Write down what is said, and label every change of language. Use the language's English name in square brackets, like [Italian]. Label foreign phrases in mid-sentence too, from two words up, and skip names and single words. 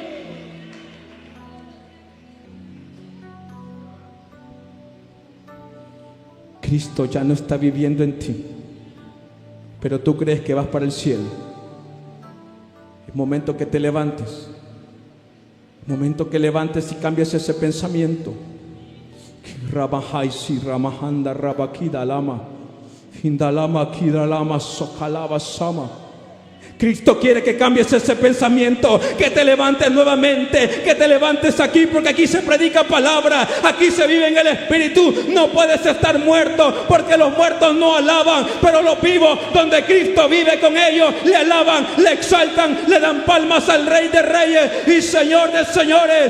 [Spanish] Cristo ya no está viviendo en ti, pero tú crees que vas para el cielo. Es momento que te levantes. Es momento que levantes y cambies ese pensamiento. Rabahaisi ramahanda rabakida lama. Hindalama kidalama sokalaba sama. Cristo quiere que cambies ese pensamiento, que te levantes nuevamente, que te levantes aquí, porque aquí se predica palabra, aquí se vive en el Espíritu. No puedes estar muerto, porque los muertos no alaban, pero los vivos, donde Cristo vive con ellos, le alaban, le exaltan, le dan palmas al Rey de Reyes y Señor de Señores.